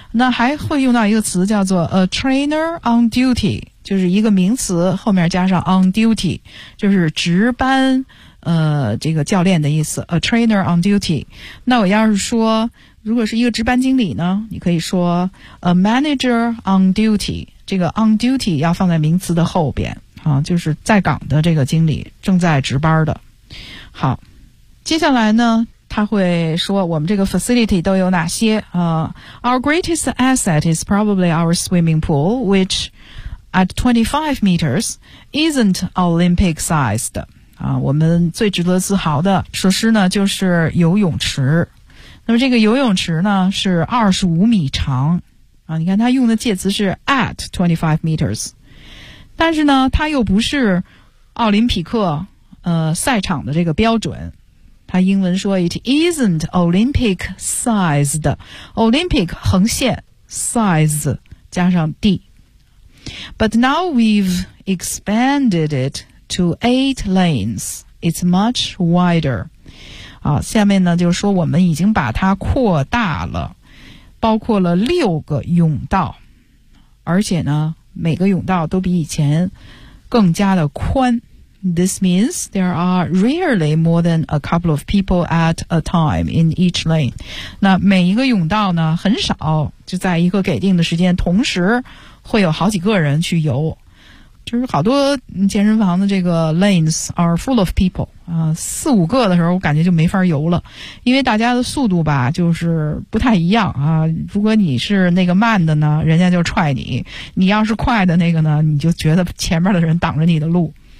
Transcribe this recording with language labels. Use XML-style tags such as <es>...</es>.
<zh>那还会用到一个词叫做</zh> <en>a trainer on duty，</en> <zh>就是一个名词后面加上 on duty， 就是值班这个教练的意思 ，a trainer on duty。那我要是说，如果是一个值班经理呢，你可以说</zh> <en>a manager on duty。</en> <zh>这个 on duty 要放在名词的后边啊，就是在岗的这个经理，正在值班的。好，接下来呢，他会说我们这个 facility 都有哪些啊</zh> <en>？Our greatest asset is probably our swimming pool, which at 25 meters isn't Olympic sized。</en> <zh>啊，我们最值得自豪的设施呢就是游泳池。那么这个游泳池呢是25米长。啊，你看它用的介词是</zh> <en>at 25 meters。</en> <zh>但是呢它又不是奥林匹克赛场的这个标准。它英文说</zh> <en>it isn't Olympic sized。</en> <zh>Olympic 横线 size 加上 d。</zh> <en>But now we've expanded it. To 8 lanes, it's much wider.</en> <zh>啊，下面呢就是说我们已经把它扩大了，包括了六个泳道，而且呢每个泳道都比以前更加的宽。</zh> <en>This means there are rarely more than a couple of people at a time in each lane.</en> <zh>那每一个泳道呢很少就在一个给定的时间同时会有好几个人去游。就是好多健身房的这个</zh> <en>lanes are full of people</en> <zh>啊、四五个的时候我感觉就没法游了，因为大家的速度吧就是不太一样啊、如果你是那个慢的呢人家就踹你，你要是快的那个呢你就觉得前面的人挡着你的路。</zh>